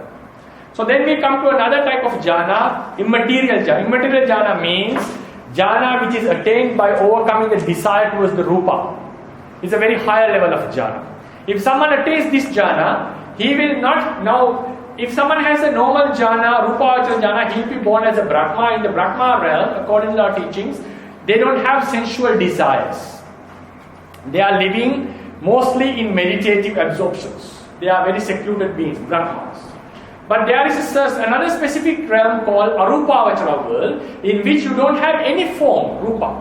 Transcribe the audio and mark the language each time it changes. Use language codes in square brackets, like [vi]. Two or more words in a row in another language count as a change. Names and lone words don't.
[en] So then we come to another type of jhana, immaterial jhana. Immaterial jhana means jhana which is attained by overcoming the desire towards the Rupa. It's a very higher level of jhana. If someone attains this jhana, he will not now. If someone has a normal jhana, [pi] Rupavachara jhana, [en] he will be born as a Brahma. In the Brahma realm, according to our teachings, they don't have sensual desires. They are living mostly in meditative absorptions. They are very secluded beings, Brahmas. But there is another specific realm called Arupavachara world, in which you don't have any form, Rupa.